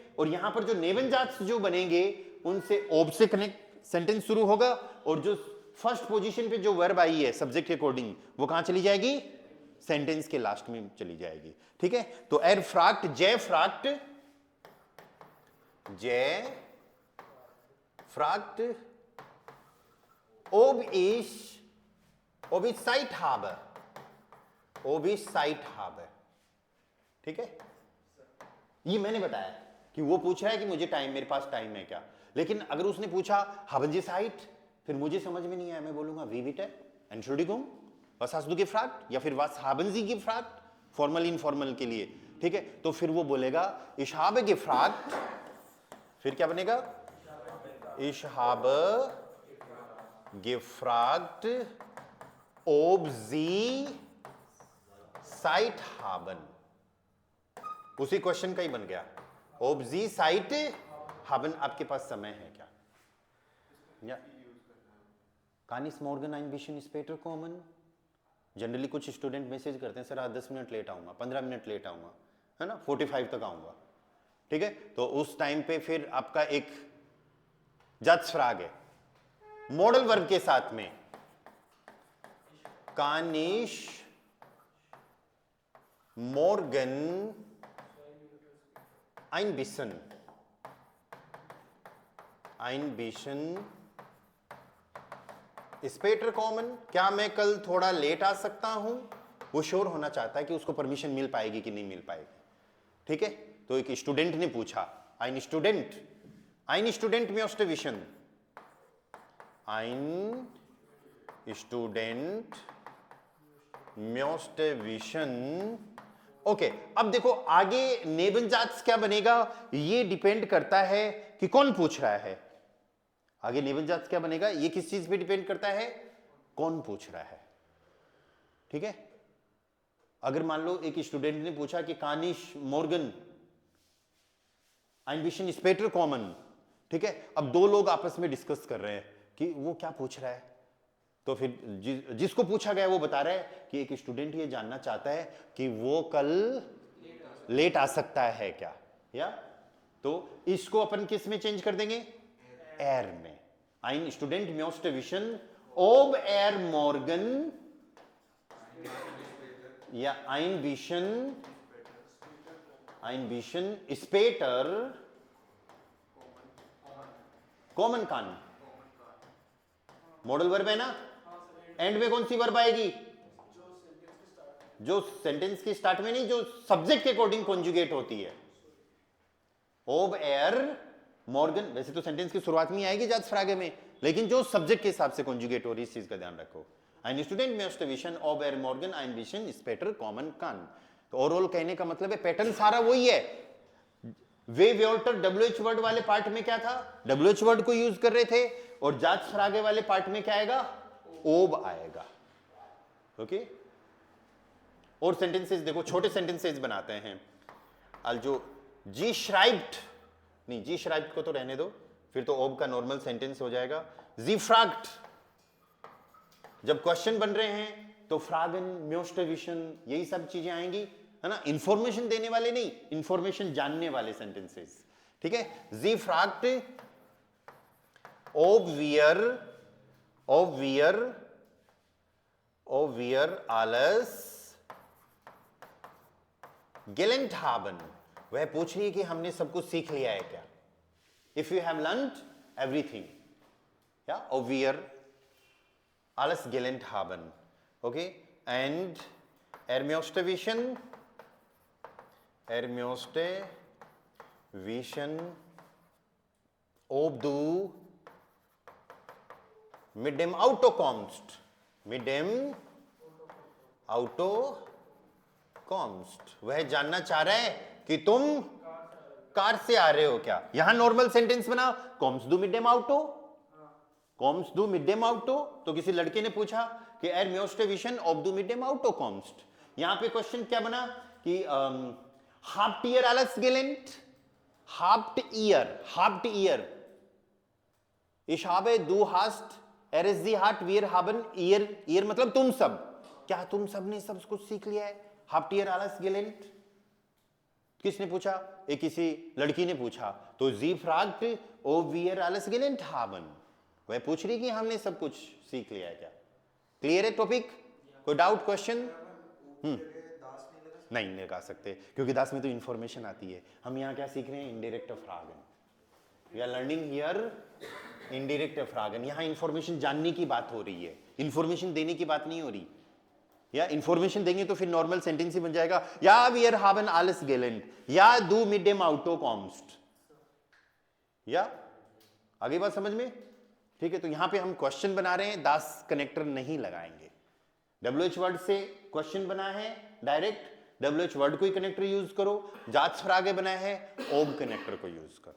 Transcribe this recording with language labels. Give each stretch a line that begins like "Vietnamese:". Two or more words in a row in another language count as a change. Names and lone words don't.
Hindi: और यहां पर जो नेबनजाट्स जो बनेंगे उनसे ओब से
English: connect sentence
Hindi: शुरू होगा, और जो
English: first position
Hindi: पे जो वर्ब आई है सब्जेक्ट के अकॉर्डिंग वो कहां चली जाएगी, सेंटेंस के लास्ट में चली जाएगी, ठीक है।
German: तो er fragt, sie fragt, sie fragt, ob ich Zeit habe, ob ich Zeit habe,
Hindi: ठीक है। ये मैंने बताया कि वो पूछ रहा है कि मुझे टाइम, मेरे पास टाइम है क्या, लेकिन अगर उसने पूछा
German: haben Sie Zeit,
Hindi: फिर मुझे समझ में नहीं आया, मैं बोलूंगा
German: wie bitte, Entschuldigung, was hast du gefragt,
Hindi: या फिर
German: was haben Sie gefragt,
English: formal informal
Hindi: के लिए, ठीक है, तो फिर वो बोलेगा
German: ich habe gefragt,
Hindi: फिर क्या बनेगा,
German: ich habe gefragt ob sie Zeit haben,
Hindi: उसी क्वेश्चन का ही बन गया,
German: ob sie Zeit haben,
Hindi: आपके पास समय है क्या, या
German: kann ich morgen ein bisschen später kommen,
Hindi: जनरली कुछ
English: student message
Hindi: करते हैं सर आज 10
English: minute late
Hindi: आऊंगा, 15
English: minute late
Hindi: आऊंगा, है ना, 45 तक आऊंगा, ठीक है, तो उस टाइम पे फिर आपका एक जज फ्राग है
English: modal verb
Hindi: के साथ में,
German: kann ich morgen ein bisschen später kommen,
Hindi: क्या मैं कल थोड़ा लेट आ सकता हूं, वो श्योर होना चाहता है कि उसको परमिशन मिल पाएगी कि नहीं मिल पाएगी, ठीक है, तो एक स्टूडेंट ने पूछा,
German: ein Student möchte wissen, ein Student möchte wissen,
Hindi: ओके, अब देखो आगे नेबनजात्स क्या बनेगा, ये डिपेंड करता है कि कौन पूछ रहा है, आगे नेबनजात्स क्या बनेगा, ये किस चीज पे डिपेंड करता है, कौन पूछ रहा है, ठीक है, अगर मान लो एक स्टूडेंट ने पूछा कि
German: kann ich morgen ein bisschen später kommen,
Hindi: ठीक है, अब दो लोग आपस में डिस्कस कर रहे हैं कि वो क्या पूछ रहा है, तो फिर जिसको पूछा गया वो बता रहा है कि एक स्टूडेंट ये जानना चाहता है कि वो कल लेट आ सकता है क्या, या तो इसको अपन किस में चेंज कर देंगे, एर में,
German: ein Student möchte wissen ob morgen या ein bisschen später kommen kann,
English: modal verb
Hindi: है ना, एंड में कौन सी वर्ब आएगी, जो सेंटेंस की स्टार्ट में नहीं, जो सब्जेक्ट के अकॉर्डिंग कॉन्जुगेट होती है,
German: ob er morgen,
Hindi: वैसे तो सेंटेंस की शुरुआत में आएगी जात फ्रागे में, लेकिन जो सब्जेक्ट के हिसाब से कॉन्जुगेट हो रही है, इस चीज का ध्यान रखो,
German: ein Student möchte wissen ob morgen ein bisschen später kommen kann,
Hindi: तो ओवरऑल कहने का मतलब है पैटर्न सारा वही है, वे व्योल्टर
English: WH word
Hindi: वाले पार्ट में क्या था,
English: WH word
Hindi: को यूज कर रहे थे, और जात फ्रागे वाले पार्ट में क्या आएगा, ओब आएगा, ओके, और सेंटेंसेस देखो छोटे सेंटेंसेस बनाते हैं, जो
German: sie schreibt,
Hindi: नहीं
German: sie schreibt
Hindi: को तो रहने दो, फिर तो ओब का
English: normal sentence
Hindi: हो जाएगा,
German: sie fragt,
Hindi: जब क्वेश्चन बन रहे हैं तो
German: fragen möchte wissen
Hindi: यही सब चीजें आएंगी, है ना, इंफॉर्मेशन देने वाले नहीं, इंफॉर्मेशन जानने वाले सेंटेंसेस, ठीक है,
German: sie fragt ob wir alles gelernt haben,
Hindi: वह पूछ रही है कि हमने सब कुछ सीख लिया है क्या,
English: if you have learned everything,
German: ja, ob wir alles gelernt haben, okay, and möchte wissen ob du mit dem Auto kommst,
Hindi: वह जानना चाह रहा है कि तुम कार से आ रहे हो क्या, यहां
English: normal sentence
Hindi: बना,
German: kommst du mit dem Auto,
Hindi: तो किसी लड़के ने
German: पूछा कि möchte wissen ob du mit dem Auto kommst,
Hindi: यहां पे क्वेश्चन क्या बना कि
German: habt ihr alles gelernt, habt ihr, ich habe, du hast, sie hat, wir haben, ihr
Hindi: मतलब तुम सब, क्या तुम सब ने सब कुछ सीख लिया है,
German: habt ihr alles gelernt,
Hindi: किसने पूछा, एक किसी लड़की ने पूछा, तो
German: sie fragt ob wir alles gelernt haben,
Hindi: वह पूछ रही कि हमने सब कुछ सीख लिया है क्या, क्लियर है टॉपिक, कोई
English: doubt question,
Hindi: नहीं लगा सकते, क्योंकि दास में तो इंफॉर्मेशन आती है, हम यहाँ क्या सीख रहे हैं, इंडायरेक्ट फ्रागन,
English: we are learning here indirect
Hindi: फ्रागन, यहाँ इंफॉर्मेशन जानने की बात हो रही है, इंफॉर्मेशन देने की बात नहीं हो रही, या इंफॉर्मेशन देंगे तो फिर
English: normal sentence
Hindi: ही बन जाएगा, या
German: wir haben alles gelernt,
Hindi: या
German: du mit dem Auto kommst,
Hindi: या आगे बात समझ में, ठीक है, तो यहां पे हम क्वेश्चन बना रहे हैं, दास कनेक्टर नहीं लगाएंगे,
English: WH word
Hindi: से क्वेश्चन बना है डायरेक्ट,
English: WH word
Hindi: कोई
English: connector use
Hindi: करो, जात पर आगे बनाया है ओम कनेक्टर को यूज करो।